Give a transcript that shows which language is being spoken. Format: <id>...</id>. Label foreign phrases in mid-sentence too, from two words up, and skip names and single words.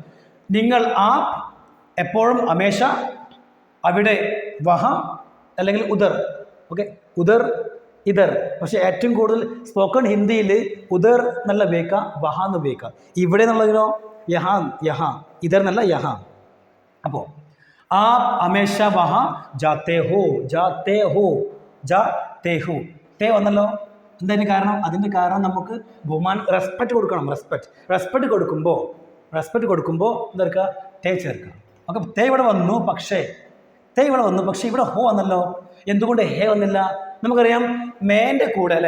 <ml>നിങ്ങൾ ആ എപ്പോഴും ഹമേഷ, അവിടെ വഹ അല്ലെങ്കിൽ ഉദർ.</ml> <hi>ओके, उधर इधर.</hi> <ml>പക്ഷേ ഏറ്റവും കൂടുതൽ സ്പോക്കൺ ഹിന്ദിയിൽ ഉദർ എന്നല്ല ഉപയോഗിക്കുക, വഹ എന്ന് ഉപയോഗിക്കുക. ഇവിടെ എന്നുള്ളതിനോ</ml> <hi>यहाँ, यहाँ.</hi> <ml>ഇതർ എന്നല്ല, യഹാ.</ml> <hi>അപ്പോൾ आप हमेशा वहाँ जाते हो, जाते हो, जाते हो.</hi> <ml>തേ വന്നല്ലോ. എന്താ കാരണം? അതിൻ്റെ കാരണം നമുക്ക് ബഹുമാനം, റെസ്പെക്റ്റ് കൊടുക്കണം. റെസ്പെക്റ്റ് കൊടുക്കുമ്പോൾ എന്താ തേ ചേർക്കുക. ഓക്കെ, തേ ഇവിടെ വന്നു, പക്ഷേ ഇവിടെ ഹോ വന്നല്ലോ. എന്തുകൊണ്ട് ഹേ വന്നില്ല? നമുക്കറിയാം മേൻ്റെ കൂടെ അല്ലേ?</ml>